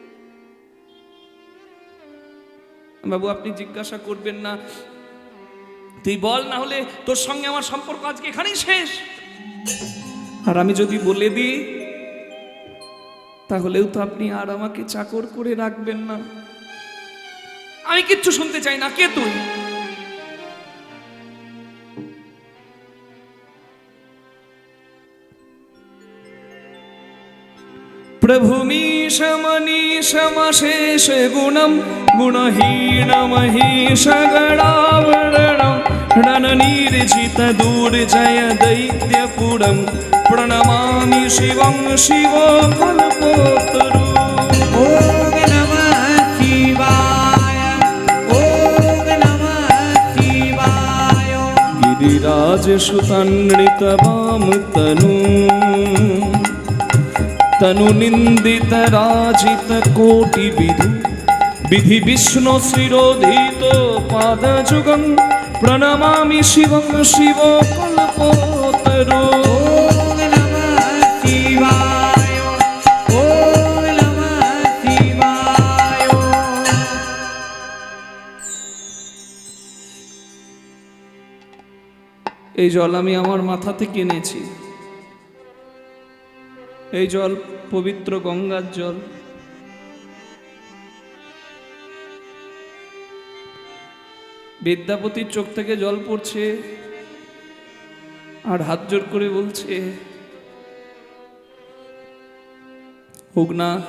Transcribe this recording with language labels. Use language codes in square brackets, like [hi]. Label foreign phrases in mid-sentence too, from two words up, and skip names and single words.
[bn] বাবু, আপনি জিজ্ঞাসা করবেন না, তুই বল, না হলে তোর সঙ্গে আমার সম্পর্ক আজকে এখানেই শেষ। আর আমি যদি বলে দিই, তাহলেও তো আপনি আর আমাকে চাকর করে রাখবেন না। আমি কিচ্ছু শুনতে চাই না। কে তুই? [sa] प्रभुमीशमनीशमशेष गुणं गुणहीनमहीशगणावरणं रणनिर्जितदुर्जय दैत्यपुरं प्रणमामि शिवं शिवो कल्पोत्तरम्। ओम नमः शिवाय, ओम नमः शिवाय। রাজ সুতান্বিতবাম তনু তনু নিন্দিত রাজিত কোটি বিধু বিধি বিষ্ণু শ্রীরোধিত পাদ যুগং প্রণমামি শিবং শিব কল্পতরু। ওম নমঃ শিবায়, ওম নমঃ শিবায়। [bn] এই জল আমি আমার মাথা থেকে এনেছি। এই জল পবিত্র গঙ্গার জল। বিদ্যাপতির চোখ থেকে জল পড়ছে আর হাত জোর করে বলছে, হোক না।